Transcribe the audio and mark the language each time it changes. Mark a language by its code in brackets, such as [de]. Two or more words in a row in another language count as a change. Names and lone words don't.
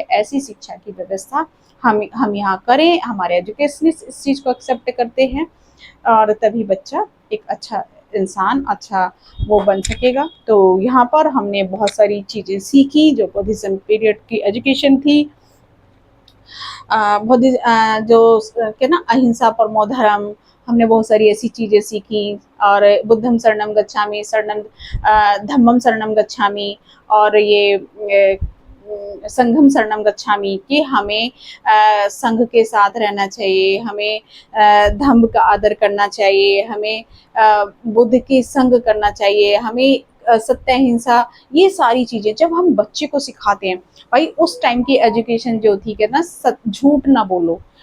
[hi] ऐसी शिक्षा की व्यवस्था हम यहाँ करें, हमारे एजुकेशनिस्ट इस चीज़ को एक्सेप्ट करते हैं, और तभी बच्चा एक अच्छा इंसान, अच्छा वो बन सकेगा। तो यहाँ पर हमने बहुत सारी चीज़ें सीखी, जो [en] Buddhism period [hi] की एजुकेशन थी। जो क्या ना, [sa] अहिंसा परमो धर्म, [hi] हमने बहुत सारी ऐसी चीज़ें सीखी। [pi] और बुद्धम शरणम गच्छामि, शरणम धम्मम शरणम गच्छामि, [hi] और ये [pi] संघम शरणम गच्छामि, [hi] कि हमें संघ के साथ रहना चाहिए, हमें धम्म का आदर करना चाहिए, हमें बुद्ध के संग करना चाहिए, हमें सत्य अहिंसा, ये सारी चीज़ें जब हम बच्चे को सिखाते हैं, भाई उस टाइम की एजुकेशन जो थी, कहना झूठ ना बोलो,